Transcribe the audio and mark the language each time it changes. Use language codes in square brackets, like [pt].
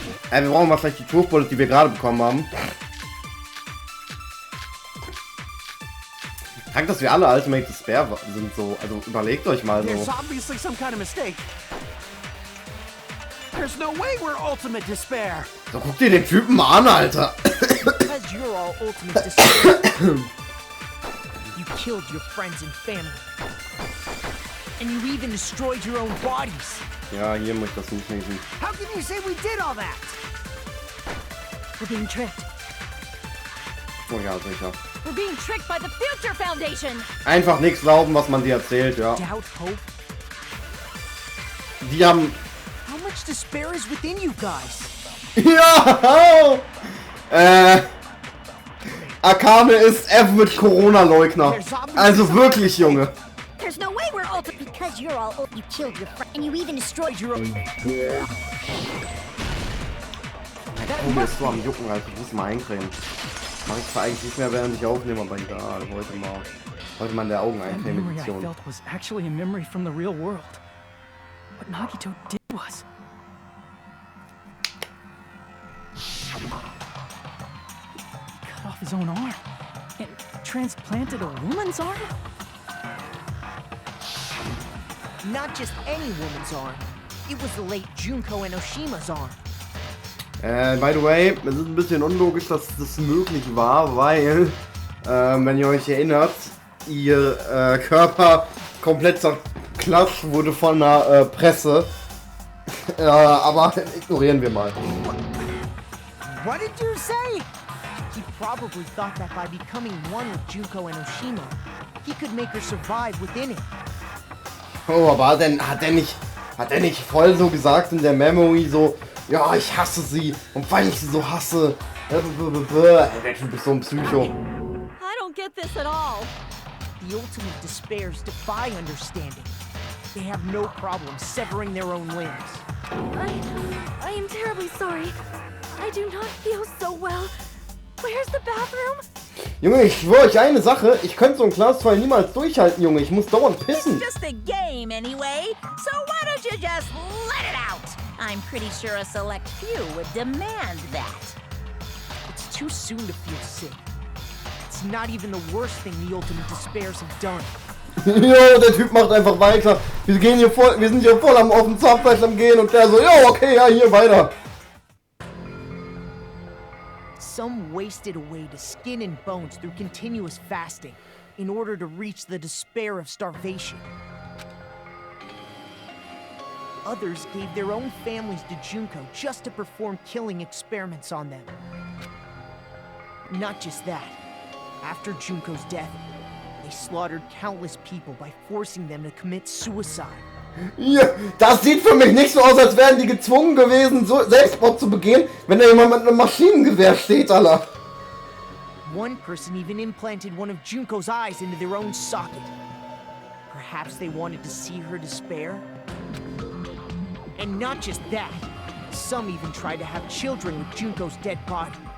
[de] Wir brauchen mal vielleicht die Truth Bullet, die wir gerade bekommen haben. Krank, dass wir alle Ultimate Despair sind so. Also überlegt euch mal [en] There's [de] so. [en] obviously some kind of mistake. There's no way we're ultimate despair. [de] So, guck dir den Typen mal an, Alter. [en] Because you're all ultimate despair. You killed your friends and family. And you even destroyed your own bodies. [de] Ja, hier muss ich das nicht lesen. [en] How can you say we did all that? We're being tricked. [de] Oh ja, sicher. [en] We're being tricked by the Future Foundation. [de] Einfach nichts glauben, was man dir erzählt, ja. [en] Doubt hope. [de] Die haben... [en] How much despair is within you guys? [de] Ja! Akane ist Average Corona-Leugner. Also wirklich, Junge. [en] There's no way we're ultimate because you're all you killed your friend and you even destroyed your own. [de] Oh, mir ist so am Jucken, Alter. Ich muss mal eincremen. Mach ich zwar eigentlich nicht mehr, während ich aufnehme, aber egal. Heute mal in der [en] That memory I [de] Augeneincreme-Edition. [en] felt was actually a memory from the real world. What Nagito did was... He cut off his own arm and transplanted a woman's arm? Not just any woman's arm. It was the late Junko Enoshima's arm. By the way, [de] es ist ein bisschen unlogisch, dass das möglich war, weil, wenn ihr euch erinnert, ihr Körper komplett zerklatscht wurde von der Presse. Aber ignorieren wir mal. [en] What did you say? He probably thought that by becoming one with Junko Enoshima, he could make her survive within it. [de] Oh, aber hat er nicht voll so gesagt in der Memory so, ja, ich hasse sie und weil ich sie so hasse, der Typ ist so ein Psycho. [en] I don't get this at all. The ultimate despairs defy understanding. They have no problem severing their own limbs. I am terribly sorry. I do not feel so well. Where's the bathroom? [de] Junge, ich schwöre euch eine Sache, ich könnte so ein Glasfall niemals durchhalten, Junge, ich muss dauernd pissen. [en] It's just a game anyway, so why don't you just let it out? I'm pretty sure a select few would demand that. It's too soon to feel sick. It's not even the worst thing the ultimate despairs have done. [de] Jo, der Typ macht einfach weiter. Wir sind hier voll am offenen Zahnfleisch am Gehen und der so, jo, okay, ja, hier weiter. [en] Some wasted away to skin and bones through continuous fasting in order to reach the despair of starvation. Others gave their own families to Junko just to perform killing experiments on them. Not just that. After Junko's death, they slaughtered countless people by forcing them to commit suicide. [de] Ja, das sieht für mich nicht so aus, als wären die gezwungen gewesen, so Selbstmord zu begehen, wenn da jemand mit einem Maschinengewehr steht, Alter. [en] One person even implanted one of Junko's eyes into their own socket. Perhaps they wanted to see her despair? And not just that, some even tried to have children with Junko's dead body.